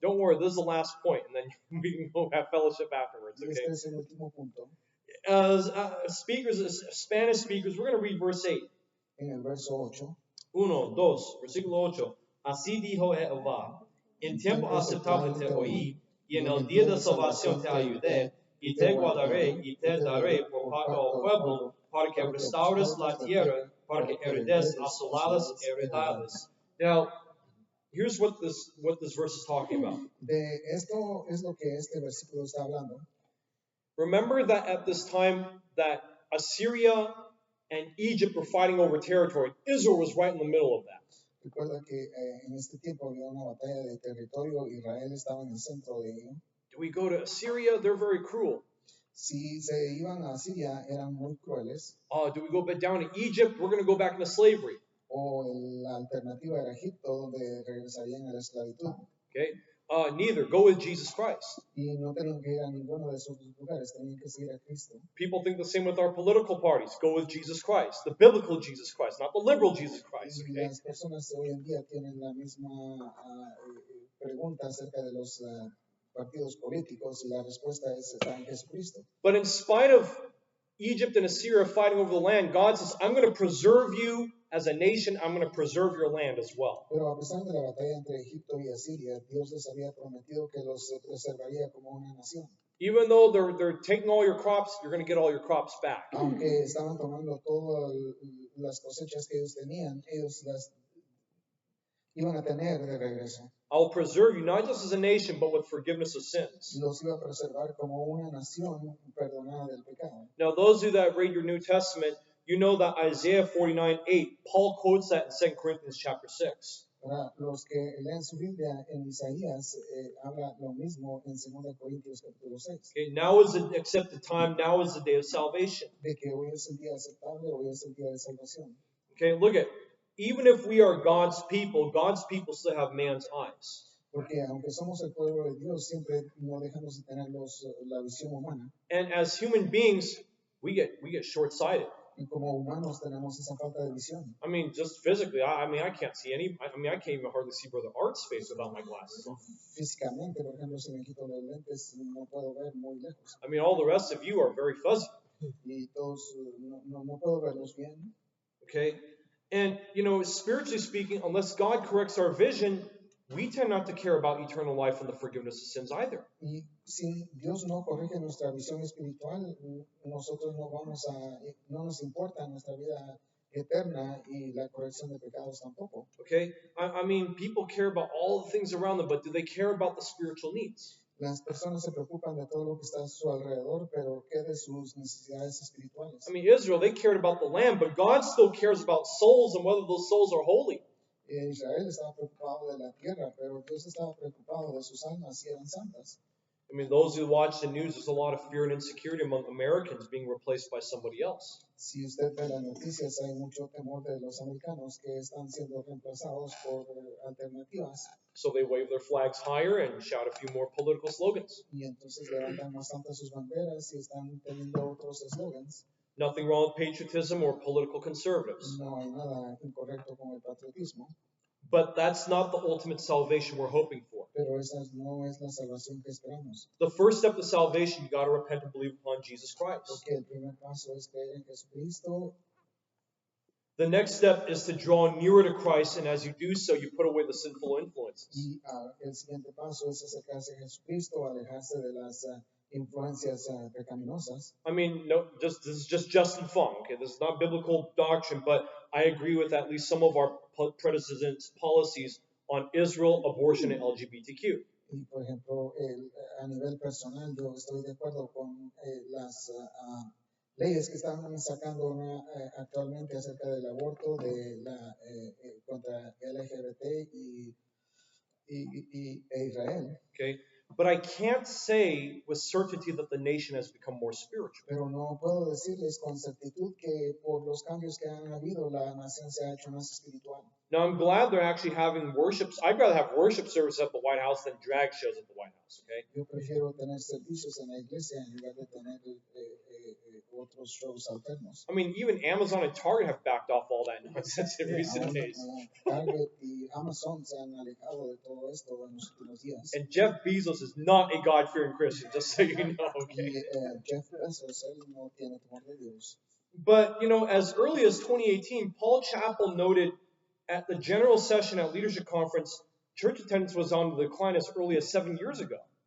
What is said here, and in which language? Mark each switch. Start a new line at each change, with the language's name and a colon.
English: Don't worry, this is the last point, and then we can go have fellowship afterwards. Okay.
Spanish: Este es el último punto.
English: Spanish speakers, we're going to read verse 8.
Spanish: En el verso 8. 1, 2, versículo 8. Así dijo Jehová, en tiempo aceptable te oí, y en el día de salvación te ayudé, y te guardaré y te daré por pacto al pueblo, para que restaures la tierra, para que heredes asoladas heredades.
English: Now, here's what this verse is talking about.
Spanish: De esto es lo que este versículo está hablando.
English: Remember that at this time that Assyria and Egypt were fighting over territory. Israel was right in the middle of that.
Spanish: Recuerda que en este tiempo había una batalla de territorio. Israel estaba en el centro de ello.
English: Do we go to Assyria? They're very cruel.
Spanish: Si se iban a Siria eran muy crueles,
English: Do we go back down to Egypt? We're going to go back into slavery.
Spanish: o la alternativa era Egipto, donde regresarían a la esclavitud.
English: Okay? Neither. Go with Jesus Christ.
Spanish: Y no tenían que ir a ninguno de esos lugares, tenían que seguir a Cristo.
English: People think the same with our political parties. Go with Jesus Christ, the biblical Jesus Christ, not the liberal Jesus Christ.
Spanish: Y
English: Okay?
Spanish: las personas hoy en día tienen la misma pregunta acerca de los partidos políticos y la respuesta es está en Jesucristo.
English: But in spite of Egypt and Assyria fighting over the land, God says, I'm going to preserve you as a nation. I'm going to preserve your land as well.
Spanish: Pero a pesar de la batalla entre Egipto y Asiria, Dios les había prometido que los preservaría como una nación.
English: Even though they're taking all your crops, you're going to get all your crops back.
Spanish: Aunque estaban tomando todas las cosechas que ellos tenían, ellos las iban a tener de regreso.
English: I will preserve you not just as a nation, but with forgiveness of sins.
Spanish: Los iba a preservar como una nación perdonada del pecado.
English: Now, those of you that read your New Testament, you know that Isaiah 49:8, Paul quotes that in 2 Corinthians chapter 6.
Spanish: Para los que leen su Biblia en Isaías, habla lo mismo en 2 Corintios capítulo 6,
English: Okay, now is the accepted time, now is the day of salvation.
Spanish: de que hoy es el día aceptable, hoy es el día de salvación.
English: Okay, look at, even if we are God's people still have man's eyes.
Spanish: Porque aunque somos el pueblo de Dios, siempre no dejamos de tener la visión humana.
English: And as human beings, we get short-sighted.
Spanish: Y como humanos tenemos esa falta de visión.
English: I mean, just physically, I can't see I can't even hardly see Brother Art's face without my glasses on.
Spanish: Físicamente, por ejemplo, si me quito los lentes, no puedo ver muy lejos.
English: I mean, all the rest of you are very fuzzy.
Spanish: Y todos, no puedo verlos bien.
English: Okay? And, you know, spiritually speaking, unless God corrects our vision, we tend not to care about eternal life and the forgiveness of sins either.
Spanish: Y si Dios no corrige nuestra visión espiritual, nosotros no nos importa nuestra vida eterna y la corrección de pecados tampoco.
English: Okay? I mean, people care about all the things around them, but do they care about the spiritual needs?
Spanish: Las personas se preocupan de todo lo que está a su alrededor, pero ¿qué de sus necesidades espirituales?
English: I mean, Israel, they cared about the land, but God still cares about souls and whether those souls are holy.
Spanish: Israel estaba preocupado de la tierra, pero Dios estaba preocupado de sus almas si eran santas.
English: I mean, those who watch the news, there's a lot of fear and insecurity among Americans being replaced by somebody else.
Spanish: Si usted ve las noticias, hay mucho temor de los americanos que están siendo reemplazados por alternativas.
English: So they wave their flags higher and shout a few more political slogans.
Spanish: Y entonces levantan más altas sus banderas y están teniendo otros eslogans.
English: Nothing wrong with patriotism or political conservatives.
Spanish: No hay nada incorrecto con el patriotismo,
English: But that's not the ultimate salvation we're hoping for.
Spanish: pero esa no es la salvación que esperamos.
English: The first step to salvation, you got to repent and believe upon Jesus Christ.
Spanish: Porque el primer paso es creer en Jesucristo.
English: The next step is to draw nearer to Christ, and as you do so, you put away the sinful influences.
Spanish: Y el siguiente paso es acercarse a Jesucristo, alejarse de las influencias pecaminosas.
English: I mean, no, this is just Justin Fung. Okay, this is not biblical doctrine, but I agree with at least some of our predecessors' policies on Israel, abortion, and LGBTQ.
Spanish: Y por ejemplo, a nivel personal, yo estoy de acuerdo con las leyes que están sacando actualmente acerca del aborto, de la contra LGBT e Israel.
English: Okay, but I can't say with certainty that the nation has become more spiritual.
Spanish: Pero no puedo decirles con certitud que por los cambios que han habido, la nación se ha hecho más espiritual.
English: Now, I'm glad they're actually having worships. I'd rather have worship services at the White House than drag shows at the White House, okay?
Spanish: Yo prefiero tener servicios en la iglesia en lugar de tener otros shows alternos.
English: I mean, even Amazon and Target have backed off all that nonsense in recent days.
Spanish: Target y Amazon se han alejado de todo esto en los últimos días.
English: And Jeff Bezos is not a God-fearing Christian, just so you know, okay?
Spanish: Y Jeff Bezos, él no tiene temor de Dios.
English: But, you know, as early as 2018, Paul Chappell noted at the general session at Leadership Conference, church attendance was on the decline as early as 7 years ago.